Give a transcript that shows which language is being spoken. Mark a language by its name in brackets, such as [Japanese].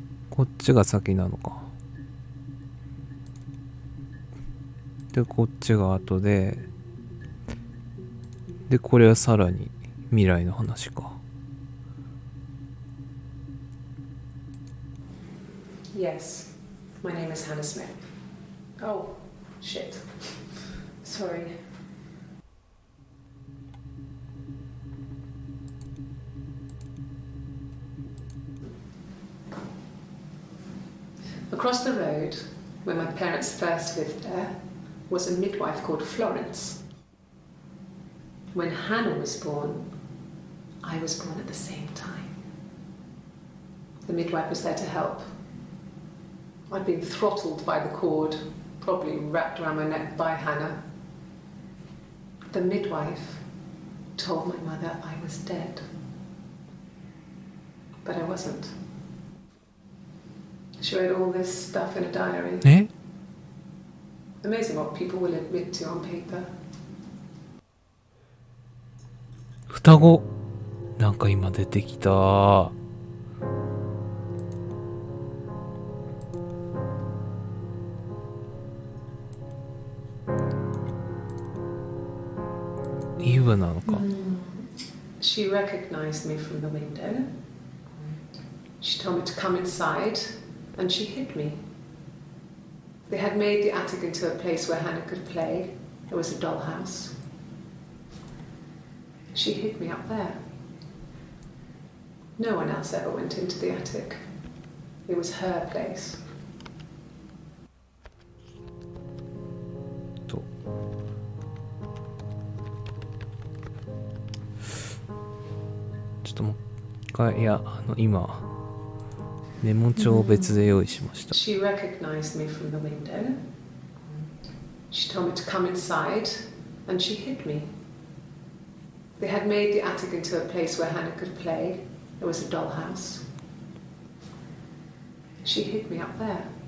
[Japanese] こっちが先なのか。で、こっちが後で、で、これはさらに未来の話か。 [English] Yes, my name is Hannah Smith. Oh, shit. Sorry. Across the road, where my parents first lived there, was a midwife called Florence. When Hannah was born, I was born at the same time. The midwife was there to help. I'd been throttled by the cord, probably wrapped around my neck by Hannah. The midwife told my mother I was dead. But I wasn't. She wrote all this stuff in a diary. え Amazing what people will admit to on paper. [Japanese] 双子なんか今出てきた。イブなのか。 [English] She recognized me from the window. She told me to come inside, and she hid me. They had made the attic into a place where Hannah could play. It was a dollhouse. She hid me up there. No one else ever went into the attic. It was her place. [Japanese] とちょっともう一回、いや、今メモ帳を別で用意しました。 [English] She recognized me from the window. She told me to come inside, and she hid me. They had made the attic into a place where Hannah could play. It was a dollhouse. She hid me up there.